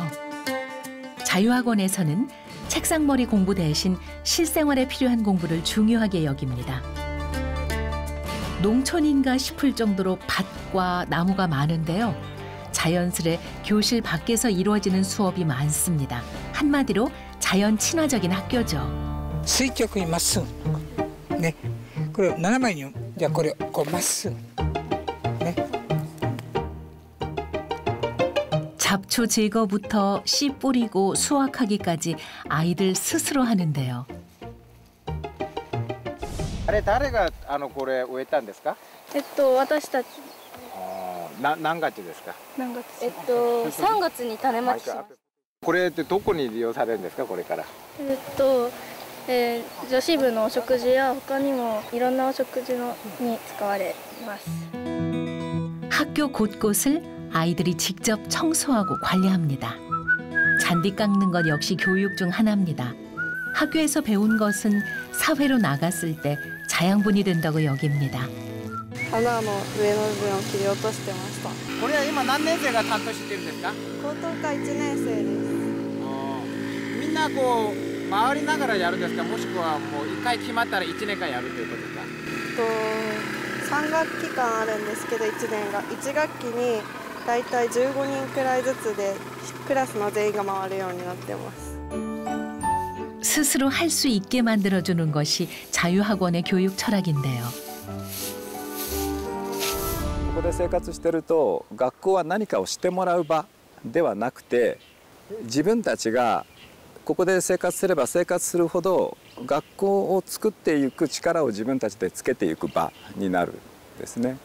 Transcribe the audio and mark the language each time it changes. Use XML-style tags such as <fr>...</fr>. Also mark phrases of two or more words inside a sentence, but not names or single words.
<ko>자유학원에서는 책상머리 공부 대신 실생활에 필요한 공부를 중요하게 여깁니다. 농촌인가 싶을 정도로 밭과 나무가 많은데요. 자연스레 교실 밖에서 이루어지는 수업이 많습니다. 한마디로 자연 친화적인 학교죠.</ko> <ja>垂直にまっすぐね、これを斜めに、じゃあこれをこうまっすぐね。</ja> <ko>잡초 제거부터 씨 뿌리고 수확하기까지 아이들 스스로 하는데요.</ko> <ja>あれ誰がこれ植えたんですか？私たち。何月ですか？何月？3月に種まきします。これってどこに利用されるんですか、これから？女子部のお食事や他にもいろんなお食事に使われます。</ja> <ko>학교 곳곳을 아이들이 직접 청소하고 관리합니다. 잔디 깎는 것 역시 교육 중 하나입니다. 학교에서 배운 것은 사회로 나갔을 때 자양분이 된다고 여깁니다.</ko> <ja>花の上の部分を切り落としてました。これは今何年生が担当してるんですか？高等科1年生です。みんなこう回りながらやるんですか、もしくはもう1回決まったら1年間やるということですか？3学期間あるんですけど1年が1学期にだいたい15人くらいずつでクラスの全員が回るようになってます。</ja> <ko>스스로 할 수 있게 만들어주는 것이 자유학원의 교육 철학인데요.</ko> <ja>ここで生活してると学校は何かをしてもらう場ではなくて自分たちがここで生活すれば生活するほど学校を作っていく力を自分たちでつけていく場になるんですね。</ja>